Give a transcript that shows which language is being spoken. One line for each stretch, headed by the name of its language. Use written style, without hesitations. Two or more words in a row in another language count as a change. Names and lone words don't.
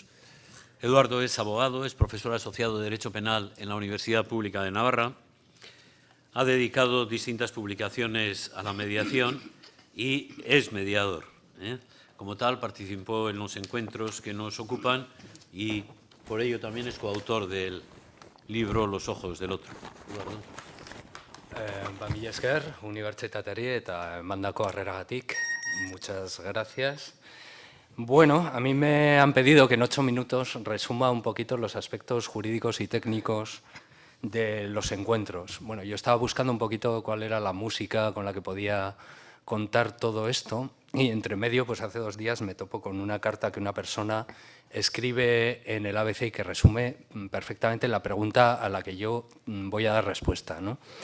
Spanish: Eduardo es abogado, es profesor asociado de Derecho Penal en la Universidad Pública de Navarra, ha dedicado distintas publicaciones a la mediación y es mediador. Como tal, participó en los encuentros que nos ocupan y por ello también es coautor del libro Los ojos del otro. Eduardo.
Basque: Mila esker, unibertsitatari eta emandako harreragatik.
Spanish: Muchas gracias. Bueno, a mí me han pedido que en 8 minutos resuma un poquito los aspectos jurídicos y técnicos de los encuentros. Bueno, yo estaba buscando un poquito cuál era la música con la que podía contar todo esto y entre medio, pues hace 2 días me topo con una carta que una persona escribe en el ABC y que resume perfectamente la pregunta a la que yo voy a dar respuesta, ¿no?